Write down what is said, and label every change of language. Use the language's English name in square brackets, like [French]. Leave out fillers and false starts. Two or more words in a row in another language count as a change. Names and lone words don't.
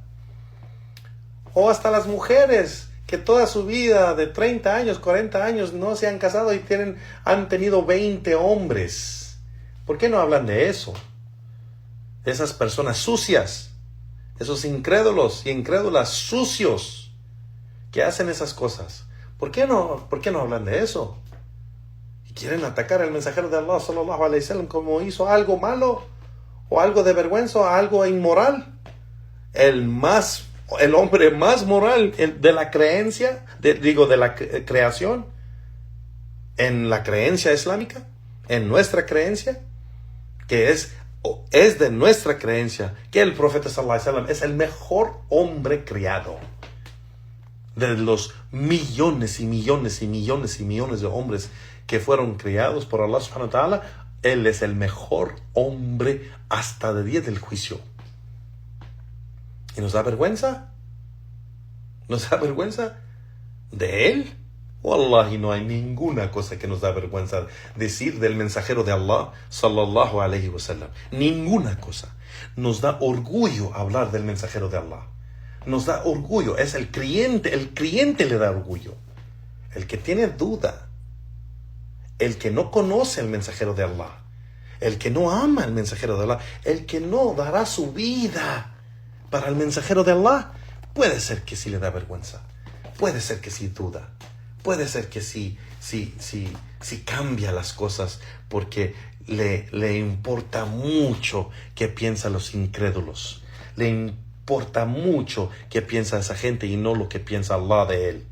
[Spanish] O hasta las mujeres que toda su vida de 30 años, 40 años no se han casado y han tenido 20 hombres. ¿Por qué no hablan de eso? Esas personas sucias, esos incrédulos y incrédulas sucios que hacen esas cosas. ¿Por qué no hablan de eso? Y quieren atacar al mensajero de Allah [Arabic] صلى الله عليه وسلم [Spanish] como hizo algo malo o algo de vergüenza o algo inmoral. El hombre más moral de la creencia, de la creación, en la creencia islámica, en nuestra creencia, que es de nuestra creencia, que el profeta [Arabic] صلى الله عليه وسلم [Spanish] es el mejor hombre criado. De los millones y millones y millones y millones de hombres que fueron criados por Allah [Arabic] سبحانه وتعالى, [Spanish] él es el mejor hombre hasta el día del juicio. ¿Y nos da vergüenza? ¿Nos da vergüenza de él? Wallahi, no hay ninguna cosa que nos da vergüenza decir del mensajero de Allah [Arabic] صلى الله عليه وسلم. [Spanish] Ninguna cosa. Nos da orgullo hablar del mensajero de Allah. Nos da orgullo. Es el creyente le da orgullo. El que tiene duda, el que no conoce al mensajero de Allah, el que no ama al mensajero de Allah, el que no dará su vida para el mensajero de Allah, puede ser que sí le da vergüenza, puede ser que sí duda, puede ser que sí cambia las cosas porque le importa mucho qué piensan los incrédulos, le importa mucho qué piensa esa gente y no lo que piensa Allah de él.